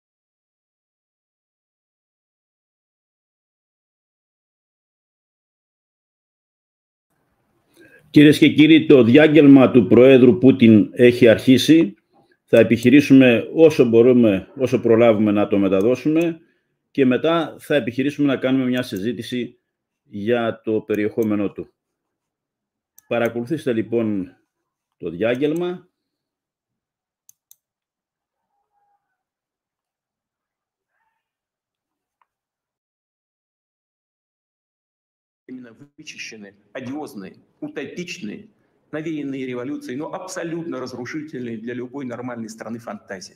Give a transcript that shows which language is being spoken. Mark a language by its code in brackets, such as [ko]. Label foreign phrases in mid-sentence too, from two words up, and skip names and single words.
[el] Κυρίες και κύριοι, το διάγγελμα του Προέδρου Πούτιν έχει αρχίσει. Θα επιχειρήσουμε όσο μπορούμε, όσο προλάβουμε να το μεταδώσουμε και μετά θα επιχειρήσουμε να κάνουμε μια συζήτηση για το περιεχόμενό του. Παρακολουθήστε λοιπόν το διάγγελμα. [ru] Именно вычищены, одиозные, утопичные, навеянные революцией, но абсолютно разрушительные для любой нормальной страны фантазии.